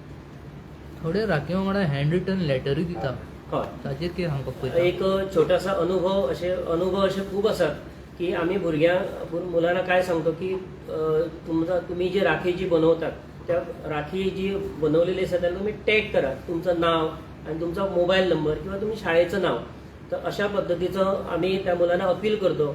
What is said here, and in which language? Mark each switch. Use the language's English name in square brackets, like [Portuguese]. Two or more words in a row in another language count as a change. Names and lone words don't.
[Konkani] थोडे राखीव वांगडा [English] hand written [Konkani] लेटरूय दिता, हय, ताचेर कितें सांगपाक पळयता? [Marathi] एक छोटासा अनुभव असे खूप असतात की आम्ही मुलांना काय सांगतो की तुम्ही जी राखी जी बनवतात त्या राखी जी बनवलेली असतात त्याला तुम्ही टॅग करा, तुमचं नाव आणि तुमचा [English] mobile number [Marathi] किंवा तुम्ही शाळेचं नाव. तर अशा पद्धतीचं आम्ही त्या मुलांना अपील करतो.